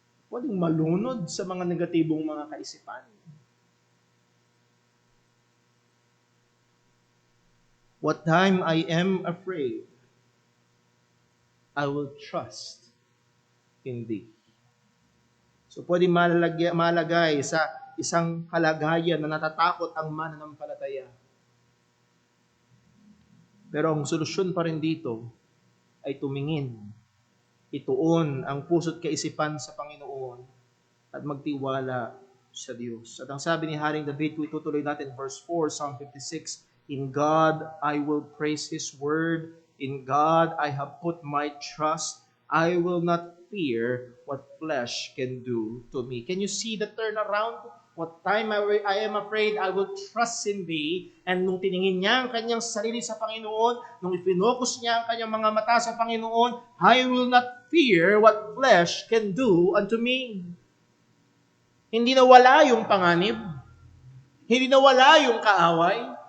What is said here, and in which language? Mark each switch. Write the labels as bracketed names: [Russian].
[Filipino] Pwedeng malunod sa mga negatibong mga kaisipan. [English] What time I am afraid, I will trust in thee. [Filipino] So pwedeng malagay sa isang kalagayan na natatakot ang mananampalataya. Pero ang solusyon pa rin dito ay tumingin, ituon ang puso't kaisipan sa Panginoon at magtiwala sa Diyos. At ang sabi ni Haring David, itutuloy natin verse 4, [English] Psalm 56, in God I will praise His word, in God I have put my trust, I will not fear what flesh can do to me. Can you see the turnaround? What time I am afraid, I will trust in thee. [Filipino] And nung tiningin niya ang kanyang sarili sa Panginoon, nung ipinokus niya ang kanyang mga mata sa Panginoon, [English] I will not fear what flesh can do unto me. [Filipino] Hindi nawala yung panganib. Hindi nawala yung kaaway.